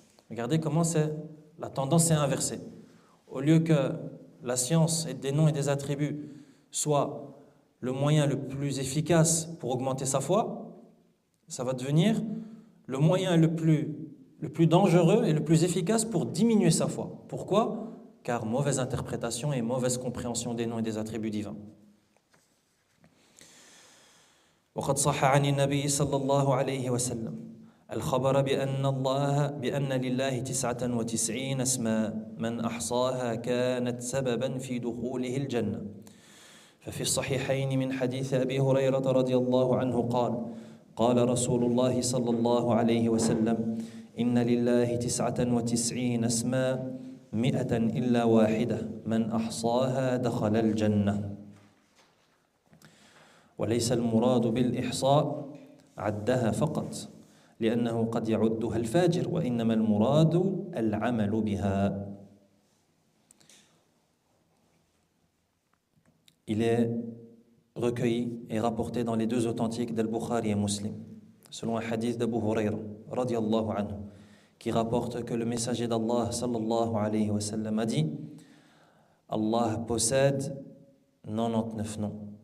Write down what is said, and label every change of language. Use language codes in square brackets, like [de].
[fr] Regardez comment la tendance est inversée. Au lieu que la science des noms et des attributs soit le moyen le plus efficace pour augmenter sa foi, ça va devenir le moyen le plus dangereux et le plus efficace pour diminuer sa foi. Pourquoi ? Car mauvaise interprétation et mauvaise compréhension des noms et des attributs divins. [ar] وقد صح عن النبي صلى الله عليه وسلم الخبر بأن لله 99 اسما من أحصاها كانت سببا في دخوله الجنة ففي الصحيحين من حديث أبي هريرة رضي الله عنه قال رسول الله صلى الله عليه وسلم إن لله 99 اسما 100 إلا واحدة من أحصاها دخل الجنة وليس المراد بالإحصاء عدها فقط لأنه قد يعدها الفاجر وإنما المراد العمل بها. [fr] Il est recueilli et rapporté dans les deux authentiques d'Al-Bukhari et Muslim, selon un hadith d'Abu Hurayra, radiyallahu anhu, qui rapporte que le messager d'Allah, sallallahu alayhi wa sallam, a dit « Allah possède 99 noms.